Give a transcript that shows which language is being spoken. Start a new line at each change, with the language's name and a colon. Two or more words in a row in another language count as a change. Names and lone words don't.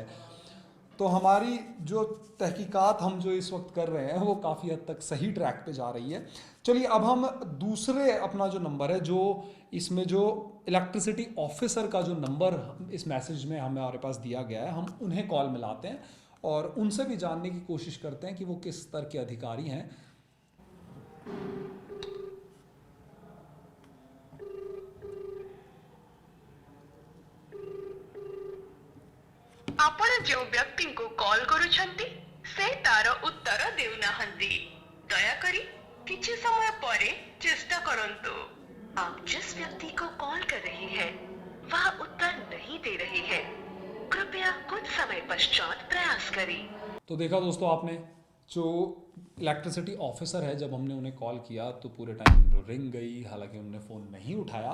Hindi: तो हमारी जो तहकीकात हम जो इस वक्त कर रहे हैं वो काफ़ी हद तक सही ट्रैक पे जा रही है। चलिए अब हम दूसरे अपना जो नंबर है, जो इसमें जो
English: electricity officer
Hindi: का जो नंबर इस मैसेज में हमारे पास दिया गया है, हम उन्हें कॉल मिलाते हैं और उनसे भी जानने की कोशिश करते हैं कि वो किस स्तर के अधिकारी हैं।
Odia: ଆପଣ ଯେଉଁ ବ୍ୟକ୍ତିଙ୍କୁ କଲ୍ କରୁଛନ୍ତି ସେ ତାର ଉତ୍ତର ଦେଉନାହାନ୍ତି। ଦୟାକରି କିଛି ସମୟ ପରେ ଚେଷ୍ଟା କରନ୍ତୁ।
Hindi: आप जिस व्यक्ति को कॉल कर रहे हैं वह उत्तर नहीं दे रहे हैं। कृपया कुछ समय पश्चात प्रयास करें। तो देखा दोस्तों आपने, जो
English: electricity officer
Hindi: है, जब हमने उन्हें कॉल किया तो पूरे टाइम रिंग गई, हालांकि उन्होंने फ़ोन नहीं उठाया।